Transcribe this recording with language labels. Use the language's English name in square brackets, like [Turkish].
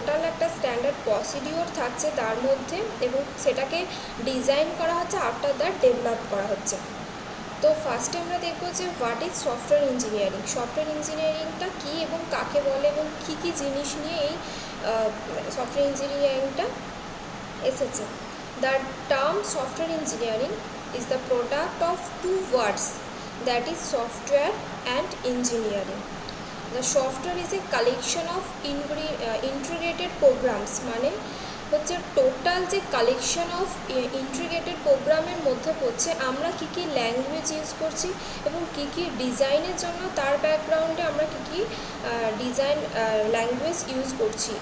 [Bangla] একটা standard procedure থাকছে তার মধ্যে, এবং সেটাকে ডিজাইন করা হচ্ছে, আফটার দ্যাট ডেভেলপ করা হচ্ছে। তো ফার্স্টে আমরা দেখবো যে [English] what is software engineering, [Bangla] software ইঞ্জিনিয়ারিংটা কী এবং কাকে বলে, এবং কী কী জিনিস নিয়ে এই সফটওয়্যার ইঞ্জিনিয়ারিংটা এসেছে। [English] The term software engineering is the product of two words, that is software and engineering. The software is a collection of integrated programs, [Bangla] মানে হচ্ছে টোটাল যে কালেকশন অফ ইন্টিগ্রেটেড প্রোগ্রামের মধ্যে পড়ছে আমরা কী কী ল্যাঙ্গুয়েজ ইউজ করছি এবং কী কী ডিজাইনের জন্য তার ব্যাকগ্রাউন্ডে আমরা কী কী ডিজাইন ল্যাঙ্গুয়েজ ইউজ করছি।